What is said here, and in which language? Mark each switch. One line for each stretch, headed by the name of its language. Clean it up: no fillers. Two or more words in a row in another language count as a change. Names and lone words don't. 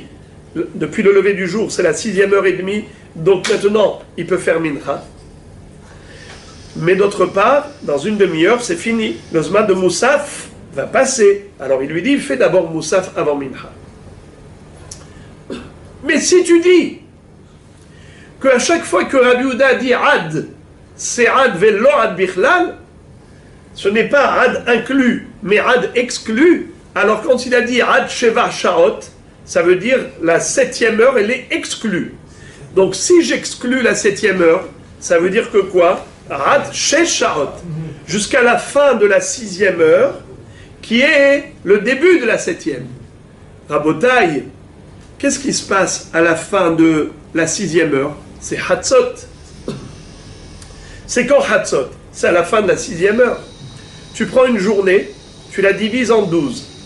French: Depuis le lever du jour, c'est la 6e heure et demie. Donc maintenant, il peut faire Mincha. Mais d'autre part, dans une demi-heure, c'est fini. Le zman de Moussaf va passer. Alors il lui dit, fais d'abord Moussaf avant Mincha. Mais si tu dis qu'à chaque fois que Rabbi Yehuda dit ad, c'est
Hebrew: עד ולא עד בכלל,
French: ce n'est pas ad inclus, mais ad exclu. Alors quand il a dit
Hebrew: עד שבע שעות,
French: ça veut dire la 7e heure, elle est exclue. Donc si j'exclus la 7e heure, ça veut dire que quoi?
Hebrew: עד שש שעות,
French: jusqu'à la fin de la 6e heure, qui est le début de la 7e. Rabotai, qu'est-ce qui se passe à la fin de la 6e heure? C'est Hatzot. C'est quand Hatzot? C'est à la fin de la 6e heure. Tu prends une journée, tu la divises en 12.